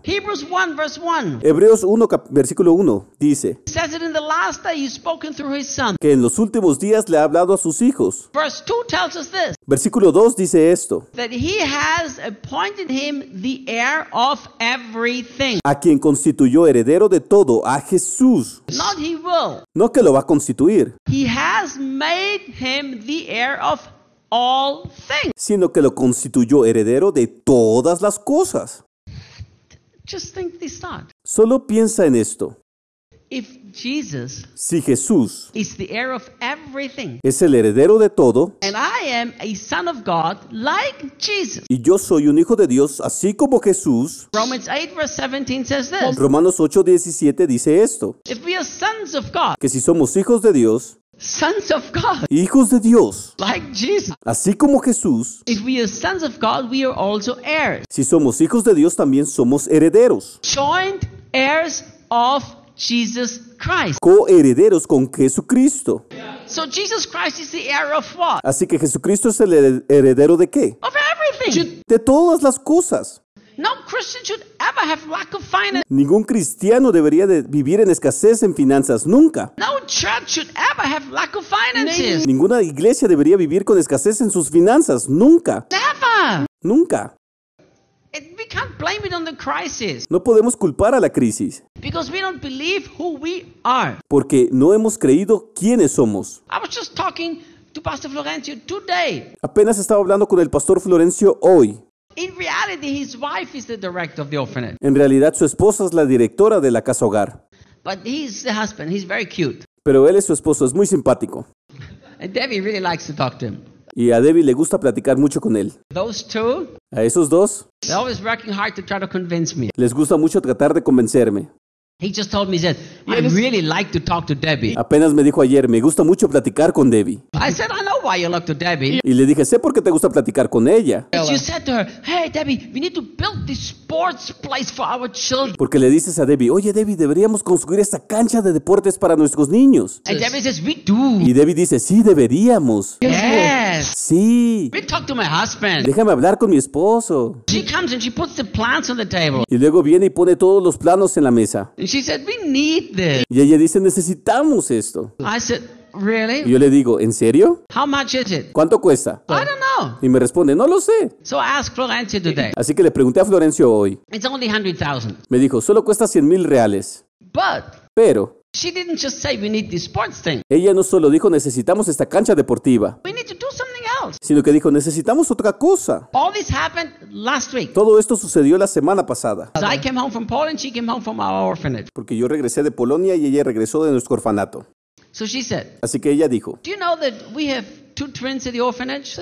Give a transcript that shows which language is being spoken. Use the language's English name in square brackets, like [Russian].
[English] Hebrews 1 verse 1. [Spanish] Hebreos 1 versículo 1 dice. [English] He says it in the last day he's spoken through his son. [Spanish] Que en los últimos días le ha hablado a sus hijos. [English] Verse 2 tells us this. [Spanish] Versículo 2 dice esto. [English] That he has appointed him the heir of everything. [Spanish] A quien constituyó heredero de todo, a Jesús. [English] Not he will. [Spanish] No que lo va a constituir. [English] He has made him the heir of all things. [Spanish] Sino que lo constituyó heredero de todas las cosas. [English] Just think this thought. [Spanish] Solo piensa en esto. [English] If Jesus, [Spanish] si Jesús [English] is the heir of everything, [Spanish] es el heredero de todo, [English] and I am a son of God like Jesus, [Spanish] y yo soy un hijo de Dios así como Jesús, [English] Romans 8 verse 17 says this. [Spanish] Romanos 8, 17 dice esto. [English] If we are sons of God, [Spanish] que si somos hijos de Dios, [English] sons of God, [Spanish] hijos de Dios, [English] like Jesus, [Spanish] así como Jesús, [English] if we are sons of God, we are also heirs. [Spanish] Si somos hijos de Dios, también somos herederos. [English] Joint heirs of Jesus Christ. [Spanish] Coherederos con Jesucristo. [English] So Jesus Christ is the heir of what? [Spanish] Así que Jesucristo es el heredero de qué? [English] Of everything. [Spanish] De todas las cosas. [English] No Christian should ever have lack of finances. [Spanish] Ningún cristiano debería de vivir en escasez en finanzas nunca. [English] No church should ever have lack of finances. [Spanish] Ninguna iglesia debería vivir con escasez en sus finanzas nunca. [English] Never. [Spanish] Nunca. [English] We can't blame it on the crisis. [Spanish] No podemos culpar a la crisis. [English] Because we don't believe who we are. [Spanish] Porque no hemos creído quiénes somos. [English] I was just talking to Pastor Florencio today. [Spanish] Apenas estaba hablando con el Pastor Florencio hoy. [English] In reality, his wife is the director of the orphanage. [Spanish] En realidad, su esposa es la directora de la casa hogar. [English] But he's the husband. He's very cute. [Spanish] Pero él es su esposo. Es muy simpático. [English] And Debbie really likes to talk to him. [Spanish] Y a Debbie le gusta platicar mucho con él. [English] Those two. [Spanish] A esos dos. [English] They're always working hard to try to convince me. [Spanish] Les gusta mucho tratar de convencerme. [English] He just told me, he said, I really like to talk to Debbie. [Spanish] Apenas me dijo ayer, me gusta mucho platicar con Debbie. [English] I said, I know why you like to Debbie. [Spanish] Y le dije, sé por qué te gusta platicar con ella. [English] You said to her, hey Debbie, we need to build this sports place for our children. [Spanish] Porque le dices a Debbie, oye Debbie, deberíamos construir esta cancha de deportes para nuestros niños. [English] And Debbie says, we do. [Spanish] Y Debbie dice, sí, deberíamos. [English] Yes. [Spanish] Sí. [English] We talk to my husband. [Spanish] Déjame hablar con mi esposo. [English] She comes and she puts the plans on the table. [Spanish] Y luego viene y pone todos los planos en la mesa. [English] She said, we need this. [Spanish] Y ella dice, necesitamos esto. [English] I said, really? [Spanish] Y yo le digo, ¿en serio? [English] How much is it? [Spanish] ¿Cuánto cuesta? [English] I don't know. [Spanish] Y me responde, no lo sé. [English] So I asked Florencio today. [Spanish] Así que le pregunté a Florencio hoy. [English] It's only 100,000. [Spanish] Me dijo, solo cuesta 100,000 reales. [English] But. [Spanish] Pero. [English] She didn't just say we need this sports thing. [Spanish] Ella no solo dijo, necesitamos esta cancha deportiva. [English] We need to do something else. [Spanish] Sino que dijo, necesitamos otra cosa. [English] All this happened last week. [Spanish] Todo esto sucedió la semana pasada. [English] So I came home from Poland, she came home from our orphanage. [Spanish] Porque yo regresé de Polonia y ella regresó de nuestro orfanato. [English] So she said, [Spanish] así que ella dijo, [English] do you know that we have two twins at the orphanage?